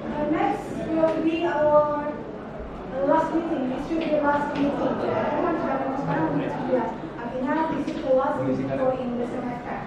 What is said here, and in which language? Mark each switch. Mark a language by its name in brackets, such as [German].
[English] Next will be our last meeting. This should be last meeting. [Indonesian] Kan sudah sekarang menit 11. [English] Artinya this is the last meeting for in the semester.